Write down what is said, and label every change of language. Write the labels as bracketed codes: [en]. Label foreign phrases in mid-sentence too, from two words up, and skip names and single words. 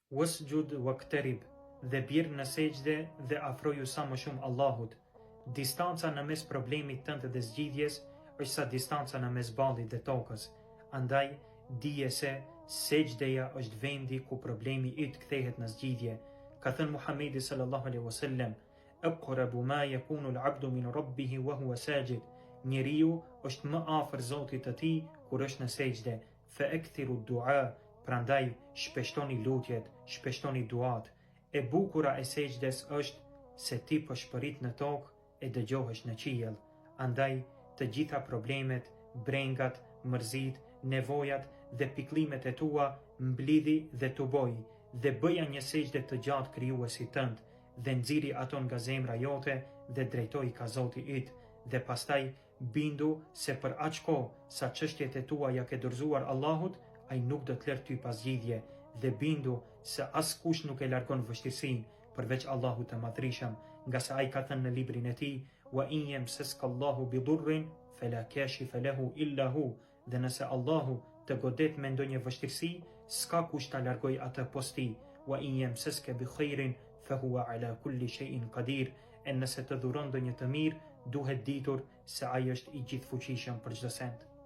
[ar] واسجد واقترب, [sq] dhe birë në sejdë dhe afroju sa më shumë Allahut. Distanca në mes problemit tënd dhe zgjidhjes është sa distanca në mes ballit dhe tokës. Andaj, dije se sejdëja është vendi ku problemi yt kthehet në zgjidhje. Ka thënë Muhamedi [ar] صلى الله عليه وسلم أقرب ما يكون العبد من ربه وهو ساجد." [sq] Njeriu është më afër Zotit të tij kur është në sejdë. [ar] فأكثروا الدعاء, [sq] prandaj shpeshtoni lutjet, shpeshtoni duat. E bukura e sejdës është se ti po shpërit në tokë e dëgjohesh në qiell. Andaj të gjitha problemet, brengat, mërzit, nevojat dhe piklimet e tua mblidhi dhe tuboj, dhe bëja një sejdë të gjatë krijuesit tënd, dhe nxiri ato nga zemra jote dhe drejtoi ka Zoti yt, dhe pastaj bindu se për aq kohë sa çështjet e tua ja ke dorëzuar Allahut, ai nuk do të lërë ty pas zgjidhje, dhe bindu se askush nuk e largon vështirësinë përveç Allahut të Madhrishëm, nga se ai ka thënë në librin e tij: [ar] "وإن يمسسك الله بضر فلا كاشف له إلا هو." [sq] Dhe nëse Allahu të godet me ndonjë vështirësi, s'ka kush ta largoj atë posti. [ar] "وإن يمسسك بخير فهو على كل شيء قدير." [sq] E nëse të dhuron ndonjë të mirë, duhet ditur se ai është i gjithfuqishëm për çdo send.